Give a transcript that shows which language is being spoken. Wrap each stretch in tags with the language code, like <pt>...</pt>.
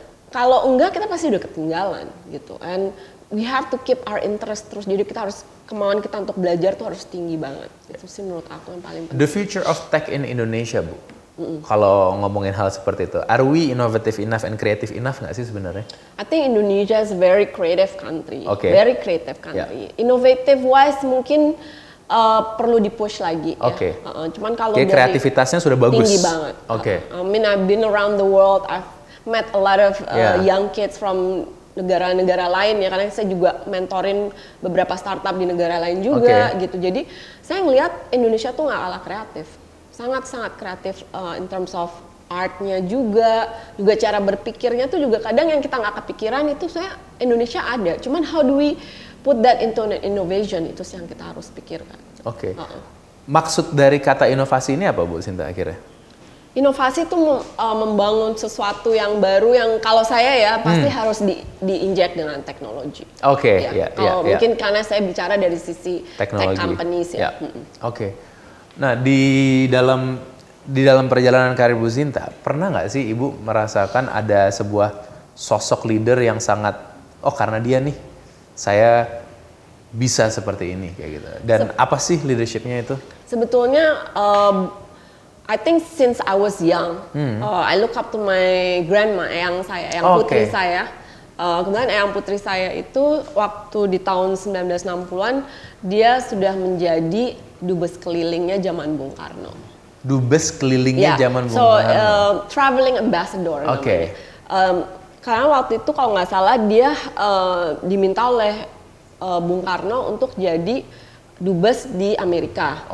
<id>Kalau enggak kita pasti udah ketinggalan gitu.</id> <en>And we have to keep our interest</en> <id>terus. Jadi kita harus, kemauan kita untuk belajar tuh harus tinggi banget. Itu sih menurut aku yang paling penting.</id> <en>The future of tech in Indonesia, Bu.</en> <id>Kalau ngomongin hal seperti itu,</id> <en>are we innovative enough and creative enough</en> <id>nggak sih sebenarnya?</id> <en>I think Indonesia is a very creative country. Very creative country. Innovative wise</en> <id>mungkin perlu di-push lagi ya. Cuman kalau dari kreativitasnya sudah bagus. Tinggi banget.</id> <en>I mean I've been around the world. I've met a lot of young kids from</en> <id>negara-negara lain ya, karena saya juga mentorin beberapa startup di negara lain juga gitu. Jadi saya ngelihat Indonesia tuh nggak kalah kreatif, sangat-sangat kreatif</id> <en>in terms of</en> <id>artnya juga cara berpikirnya tuh juga kadang yang kita nggak kepikiran itu saya Indonesia ada. Cuman</id> <en>how do we put that into an innovation,</en> <id>itu sih yang kita harus pikirkan. Maksud dari kata inovasi ini apa Bu Sinta akhirnya? Inovasi itu membangun sesuatu yang baru yang kalau saya ya pasti harus diinjek dengan teknologi. Kalau mungkin karena saya bicara dari sisi teknologi. Tech companies ya. Nah di dalam perjalanan karir Bu Sinta pernah nggak sih Ibu merasakan ada sebuah sosok leader yang sangat karena dia nih saya bisa seperti ini kayak gitu. Dan apa sih leadershipnya itu? Sebetulnya</id> <en>I think since I was young, I look up to my grandma,</en> <id>eyang saya, eyang putri saya. Kemudian eyang putri saya itu waktu di tahun 1960-an dia sudah menjadi dubes kelilingnya zaman Bung Karno. Dubes kelilingnya zaman Bung Karno.</id> <en>Traveling ambassador</en> <id>namanya. Karena waktu itu kalau nggak salah dia diminta oleh Bung Karno untuk jadi dubes di Amerika.</id>